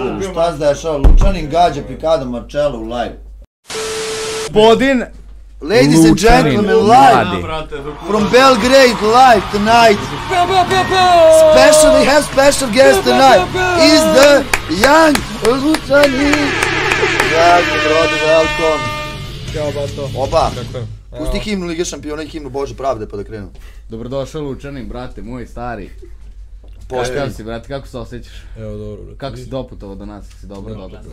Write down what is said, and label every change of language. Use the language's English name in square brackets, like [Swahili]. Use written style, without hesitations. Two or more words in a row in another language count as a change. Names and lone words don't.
[Serbian] šta se dešava? Lučanin gađa Pikado Marcello u live. Gospodin [English] Ladies and gentlemen, live from Belgrade, live tonight. Special, we have special guest tonight. Is the young Lučanin. [Serbian] Dragi brode, [English] welcome. [Serbian] Ćao, bato. Oba, pusti himnu Lige šampiona i himnu Bože pravde pa da krenu. Dobrodošao Lučanin, brate, moj stari. Kako si, brate, kako se osjećaš? Evo, dobro, brate. Kako si doputovao do nas, si dobro doputovao?